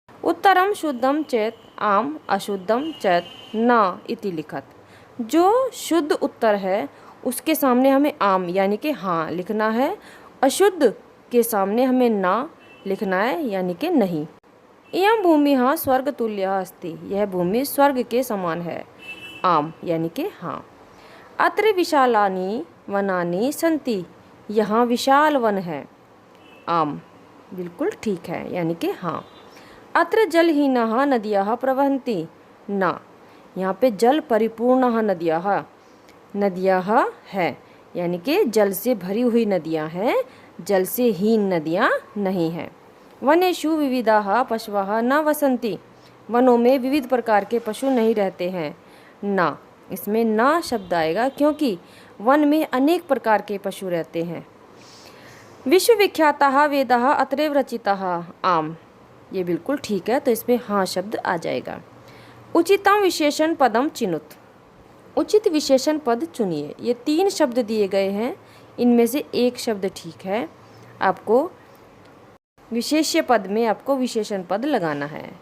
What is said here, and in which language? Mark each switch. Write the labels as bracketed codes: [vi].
[sa] उत्तरम शुद्धम चेत आम अशुद्धम चेत न इति लिखत। [hi] जो शुद्ध उत्तर है उसके सामने हमें आम यानी कि हाँ लिखना है, अशुद्ध के सामने हमें ना लिखना है यानी कि नहीं। [sa] इयं भूमिः स्वर्ग तुल्यः अस्ति। [hi] यह भूमि स्वर्ग के समान है, आम यानी कि हाँ। [sa] अत्र विशालानि वनानि सन्ति। [hi] यहाँ विशाल वन है, आम बिल्कुल ठीक है यानी कि हाँ। [sa] अत्र जलहीनाः नद्यः प्रवहन्ति। [hi] ना, यहाँ पे [sa] जल परिपूर्णः नद्यः, [hi] नदियाँ है यानी कि जल से भरी हुई नदियाँ हैं, जल से हीन नदियाँ नहीं हैं। [sa] वनेषु विविधाः पशवः न वसन्ति। [hi] वनों में विविध प्रकार के पशु नहीं रहते हैं। ना, इसमें ना शब्द आएगा, क्योंकि वन में अनेक प्रकार के पशु रहते हैं। [sa] विश्वविख्याताः वेदाः अत्रैव रचिताः। [hi] आम, ये बिल्कुल ठीक है, तो इसमें हाँ शब्द आ जाएगा। [sa] उचितम विशेषण पदम चिनुत। [hi] उचित विशेषण पद चुनिए। ये 3 शब्द दिए गए हैं, इनमें से एक शब्द ठीक है। आपको विशेष्य पद में आपको विशेषण पद लगाना है।